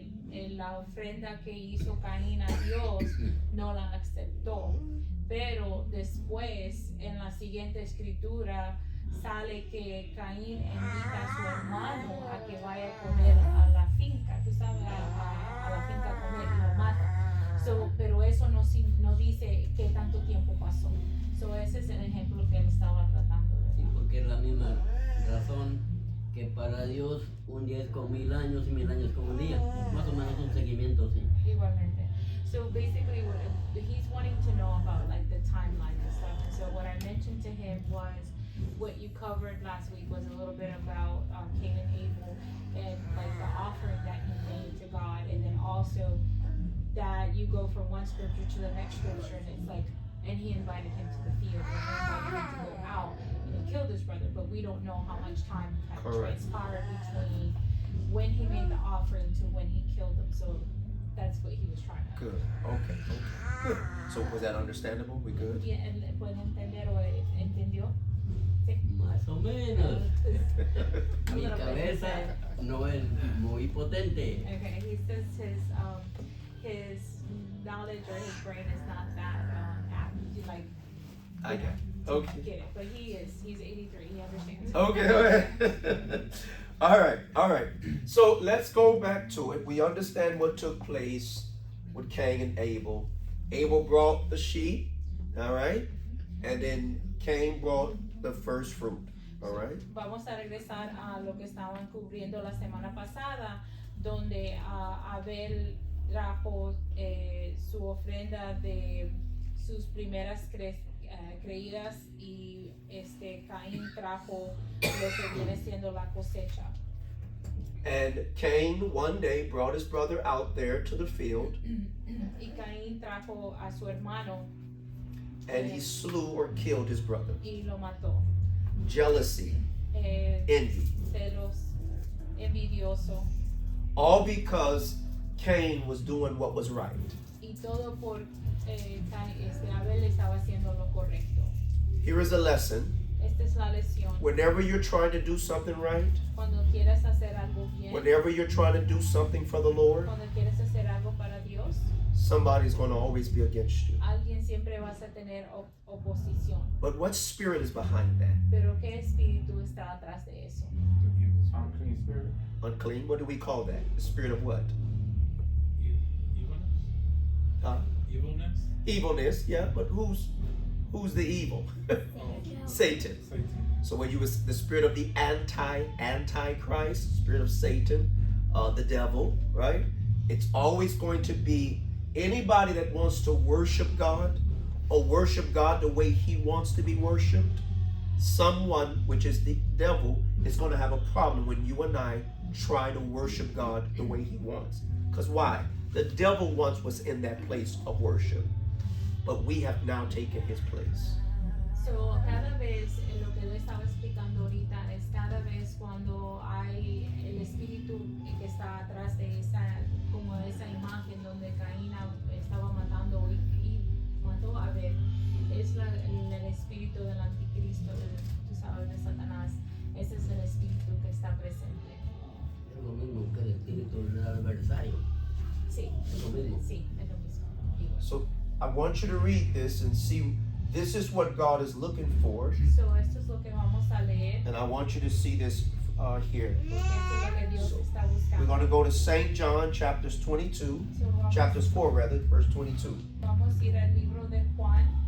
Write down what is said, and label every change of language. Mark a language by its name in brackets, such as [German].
[Spanish] la ofrenda que hizo Caín a Dios no la aceptó, pero después en la siguiente escritura sale que Caín invita a su hermano a que vaya a comer a la finca, tú sabes, a la finca a comer y lo mata. Pero eso no dice qué tanto tiempo pasó. Ese es el ejemplo que él estaba tratando de Sí, dar. porque es la misma razón que para Dios un día es como 1000 años y 1000 años como un día. Más o menos un seguimiento, sí. Igualmente. [English] So basically he's wanting to know about like the timeline and stuff. And so what I mentioned to him was what you covered last week was a little bit about Cain and Abel and like the offering that he made to God, and then also that you go from one scripture to the next scripture, and it's like, and he invited him to the field, and he invited him to go out, and he killed his brother, but we don't know how much time had Correct. transpired between when he made the offering to when he killed him. So that's what he was trying to. Good. Okay. Good. So was that understandable? We good? [Spanish] ¿Pueden entender o entendió? Más o menos. Mi [English] little bit, [Spanish] cabeza no es muy potente. [English] Okay, he says his knowledge or his brain is not that apt, like, I got it. to Okay. get it, but he's 83, he understands. Okay. All right. So let's go back to it. We understand what took place with Cain and Abel. Abel brought the sheep, all right? And then Cain brought the first fruit, all right? [Spanish] Vamos a regresar a lo que estaban cubriendo la semana pasada, donde Abel trajo su ofrenda de sus primeras creídas, y Caín trajo lo que viene siendo la cosecha. [English] And Cain one day brought his brother out there to the field, [Spanish] Y Caín trajo a su hermano [English] and he slew or killed his brother. [Spanish] y lo mató. [English] Jealousy, envy, [Spanish] Celos, envidioso, [English] all because Cain was doing what was right. [Spanish] y todo por Abel estaba haciendo lo correcto. [English] Here is a lesson. [Spanish] Esta es la lección. [English] Whenever you're trying to do something right, [Spanish] Cuando quieras hacer algo bien, [English] whenever you're trying to do something for the Lord, [Spanish] cuando quieres hacer algo para Dios, [English] somebody's going to always be against you. [Spanish] alguien siempre vas a tener oposición. [English] But what spirit is behind that? Pero ¿qué espíritu está atrás de eso? The evil, unclean spirit. Unclean? What do we call that? The spirit of what? Evilness. Huh? Evilness. Evilness, yeah, but who's the evil? Satan. Satan. So when you was the spirit of the antichrist, spirit of Satan, the devil, right? It's always going to be anybody that wants to worship God or worship God the way he wants to be worshiped. Someone, which is the devil, is going to have a problem when you and I try to worship God the way he wants. Because why? The devil once was in that place of worship, but we have now taken his place. [Spanish] So, cada vez, lo que yo estaba explicando ahorita es cada vez cuando hay el espíritu que está atrás de como esa imagen donde Caín estaba matando y mató a Abel, es el espíritu del anticristo, tú sabes, de Satanás. Ese es el espíritu que está presente. Es lo mismo que el espíritu del adversario. Sí, Es lo mismo. sí, es lo mismo. Igual. [English] So I want you to read this and see this is what God is looking for, [Spanish] So, esto es lo que vamos a leer, [English] and I want you to see this here. [Spanish] porque esto es lo que Dios está [English] We're [Spanish] buscando. [English] going to go to St. John chapters 22, So, chapters 4 rather, verse 22. [Spanish] vamos a ir al libro de Juan,